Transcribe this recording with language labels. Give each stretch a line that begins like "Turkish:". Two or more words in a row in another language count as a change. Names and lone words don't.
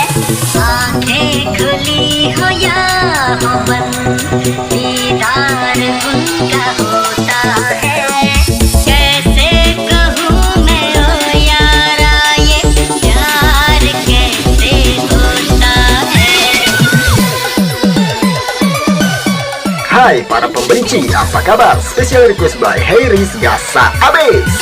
Hindi: आंखें खुली हो या हो बंद, दीदार उनका होता है। कैसे कहूँ मैं ओ यारा, ये प्यार कैसे होता है।
Indonesian: Hai para pembenci, apa kabar?
English: Special request by Hairis Gasa Abis.